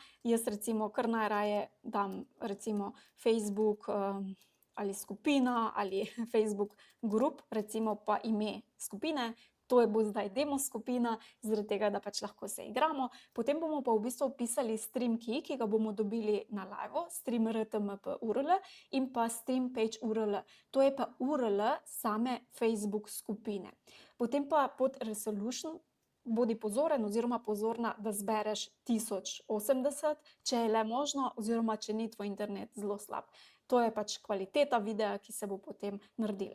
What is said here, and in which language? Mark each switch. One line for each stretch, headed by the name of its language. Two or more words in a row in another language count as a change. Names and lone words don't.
Slovenian: Jaz recimo kar najraje dam recimo Facebook ali skupina ali Facebook group, recimo pa ime skupine. To bo zdaj demo skupina, zaradi tega, da pač lahko se igramo. Potem bomo pa v bistvu pisali
English: stream key,
Slovenian: ki ga bomo dobili na
English: live, stream rtmp URL
Slovenian: in pa
English: stream page URL.
Slovenian: To je pa URL same Facebook skupine. Potem pa pod resolution bodi pozoren oziroma pozorna, da zbereš 1080, če je le možno, oziroma če ni tvoj internet zelo slab. To je pač kvaliteta videa, ki se bo potem naredila.